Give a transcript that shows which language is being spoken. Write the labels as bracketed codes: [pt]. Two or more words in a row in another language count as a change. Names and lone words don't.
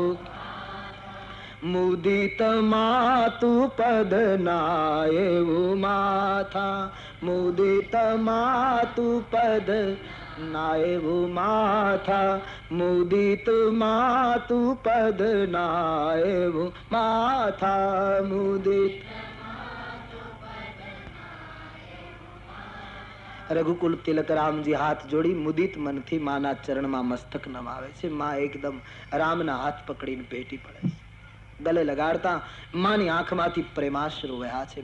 [awa] मुदित मातु पद नायेवु माथा, मुदित मातु पद नायेवु माथा, मुदित मातु पद नायेवु माथा, मुदित. [gu] રઘુકુલ તિલક રામજી હાથ જોડી મુદિત મનથી માના ચરણમાં મસ્તક નમાવે છે. માં એકદમ રામના હાથ પકડીને ભેટી પડે છે. ગલે લગાડતા માની આંખમાંથી પ્રેમાશ્રુ વહ્યા છે.